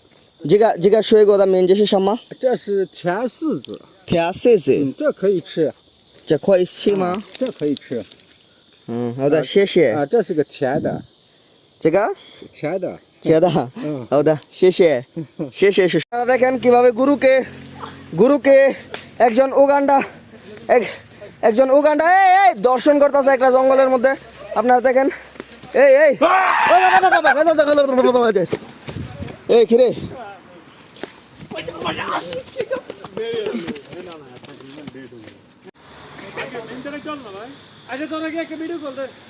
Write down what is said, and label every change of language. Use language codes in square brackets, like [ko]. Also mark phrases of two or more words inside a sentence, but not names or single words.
[zh] 这个水果的名字是什么？这是甜柿子，甜柿子，这可以吃，这可以吃吗？这可以吃。好的，谢谢。啊，这是个甜的，这个甜的。切的，好的，谢谢，谢谢。 [bn] আপনারা দেখেন কিভাবে গুরুকে একজন উগান্ডা এই দর্শন করতেছে একটা জঙ্গলের মধ্যে। আপনারা দেখেন এই কিরে আচ্ছা তোরা কি একটা ভিডিও কল দে।